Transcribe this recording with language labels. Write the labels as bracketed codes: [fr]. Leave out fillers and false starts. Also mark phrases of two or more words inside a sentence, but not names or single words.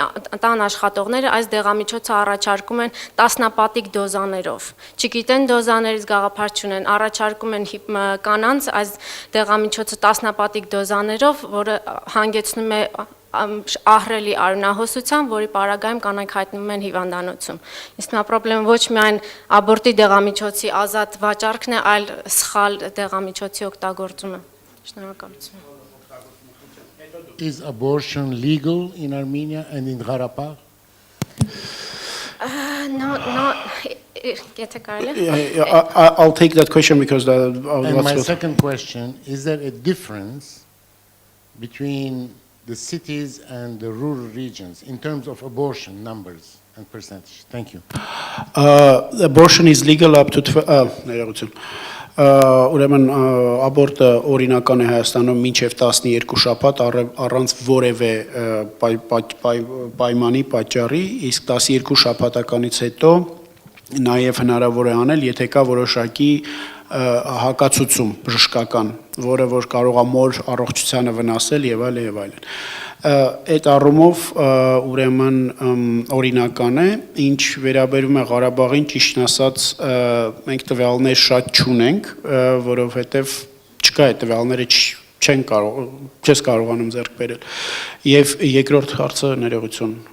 [hy] տան աշխատողները այս դեղամիջոցը առաջարկում են տասնապատիկ դոզաներով։ Չգիտեն դոզաներից գաղափար չունեն, առաջարկում են կանանց այս դեղամիջոցը տասնապատիկ դոզաներով, որը հանգեցնում է ահռելի արյունահոսության, որի պարագայում կանայք հայտնվում են հիվանդանոցում։ Իսկ նա խնդրումը ոչ միայն աբորտի դեղամիջոցի ազատ վաճառքն է, այլ սխալ դեղամիջոցի օգտագործումը։ Շնորհակալություն։ [en] Is abortion legal in Armenia and in Karabakh? No. [hy] Եթե կարելի։ [en] I'll take that question because And my second question, is there a difference between the cities and the rural regions in terms of abortion numbers and percentage? Thank you. Abortion is legal up to [hy] Ուրեմն աբորտը օրինական է Հայաստանում մինչև 12 շաբաթ առանց որևէ պայմանի, պատճառի, իսկ 12 շաբաթականից հետո նաև հնարավոր է անել, եթե կա որոշակի հակացուցում բժշկական, որը որ կարող է մոր առողջությանը վնասել եւ այլն եւ այլն։ Այդ առումով ուրեմն օրինական է, ինչ վերաբերում է Ղարաբաղին, ճիշտն ասած, մենք տվյալներ շատ չունենք, որովհետև չկա այդ տվյալները չես կարողանում ձեռք բերել։ Եվ երկրորդ հարցը ներողություն։